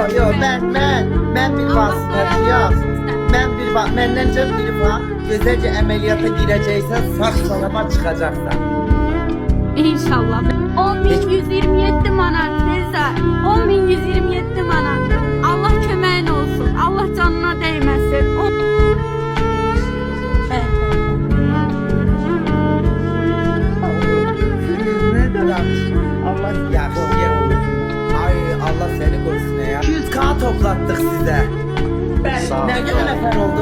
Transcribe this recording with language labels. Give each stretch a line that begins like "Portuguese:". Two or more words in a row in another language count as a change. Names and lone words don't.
Azerbaijani: Yo, mən bir vasitəçiyəm. Məndən can biri var. Gözəlcə əməliyyata girəcəksən, sağ salama çıxacaqsan. İnşallah. 10.127 manat Feyza. 10.127 manat. Allah köməyin olsun.
Turkish: Allah canına değməsin. Ne kadar?
Azerbaijani: Allah yaxşıya olsun.
Turkish: Ay Allah seni korusun ya. 200K toplattık size. Ne kadar nefer oldu?